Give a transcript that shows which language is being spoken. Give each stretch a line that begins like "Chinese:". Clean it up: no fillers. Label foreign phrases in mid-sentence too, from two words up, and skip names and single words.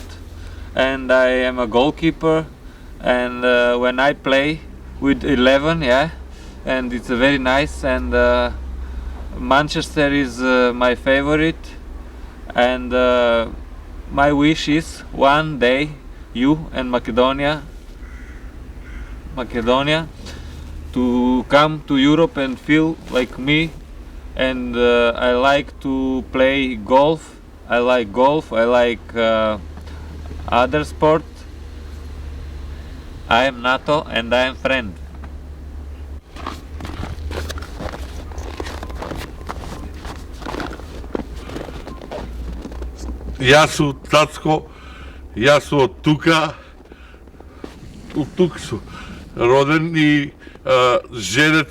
English: And I am a goalkeeper, and when I play with 11, yeah, and it's very nice, and Manchester is my favorite, and my wish is one day you and Macedonia to come to Europe and feel like me. And I like to play golf. I like golf. I like other sport. I am NATO and I am friend.
Macedonian: Јас сум Цацко, јас сум од тука, сум роден и женет